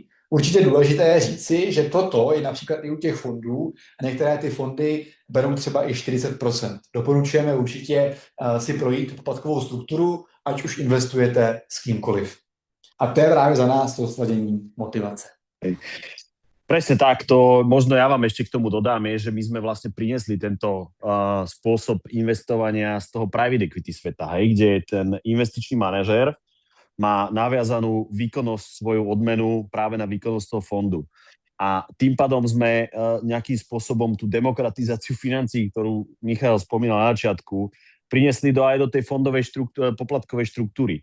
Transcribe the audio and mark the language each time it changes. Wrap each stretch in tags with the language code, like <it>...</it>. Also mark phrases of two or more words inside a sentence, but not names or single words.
<cs>Určitě důležité je říci, že toto je například i u těch fondů a některé ty fondy berou třeba i 40%. Doporučujeme určitě si projít poplatkovou strukturu, ať už investujete s kýmkoliv. A to je právě za nás to sladění motivace.</cs> <sk>Presne tak, to možno ja vám ešte k tomu dodám, je, že my sme vlastne priniesli tento spôsob investovania z toho</sk> <en>private equity</en> <sk>sveta, hej, kde ten investičný manažér má naviazanú výkonnosť, svoju odmenu práve na výkonnosť toho fondu. A tým pádom sme nejakým spôsobom tú demokratizáciu financií, ktorú Michal spomínal na začiatku, priniesli aj do tej fondovej poplatkovej štruktúry.</sk>